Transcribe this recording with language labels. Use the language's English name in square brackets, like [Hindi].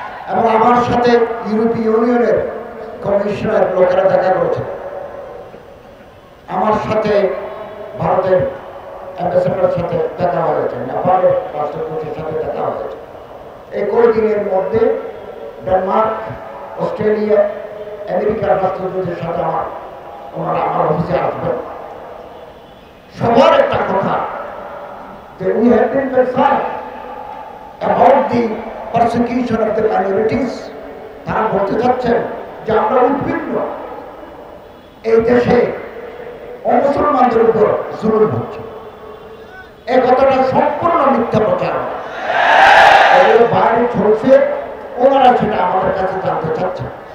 [Bangla] এবং আমার সাথে ইউরোপীয় ইউনিয়নের কমিশনের লোকেরা দেখা করেছে, আমার সাথে ভারতের অ্যাম্বাসেডারের সাথে দেখা হয়েছে, নেপালের রাষ্ট্রপতির সাথে দেখা হয়েছে। এই কয়েকদিনের মধ্যে ডেনমার্ক, অস্ট্রেলিয়া, আমেরিকার রাষ্ট্রপতির সাথে ওনারা আমার অফিসে আসবেন। [English] সবার একটা কথা যে we have been concerned about the persecution of the minorities। [Bangla] তারা বলতে চাচ্ছেন যে আমরা উদ্বিগ্ন, এই দেশে অমুসলমানদের উপর জুলুম হচ্ছে। এই কথাটা সম্পূর্ণ মিথ্যা প্রচারণা, এগুলো বাইরে চলছে, ওনারা সেটা আমাদের কাছে জানতে চাচ্ছেন।